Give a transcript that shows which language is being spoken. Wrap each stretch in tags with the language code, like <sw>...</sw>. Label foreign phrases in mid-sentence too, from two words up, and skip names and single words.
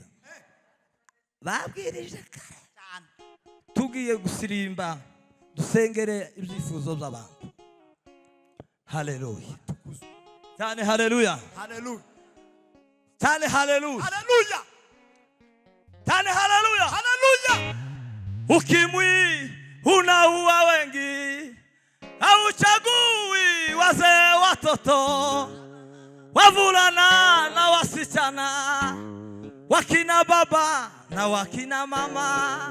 <rw>Babwirije cyane. Tugiye gusirimba dusengere ibyifuzo by'abantu. Haleluya. Cyane haleluya. Haleluya. Cyane haleluya. Haleluya. Cyane haleluya. Haleluya.</rw> <sw>Ukimwi unaua wengi. Hauchagui wazee watoto. Wavulana na wasichana. Wakina baba na wakina mama.</sw>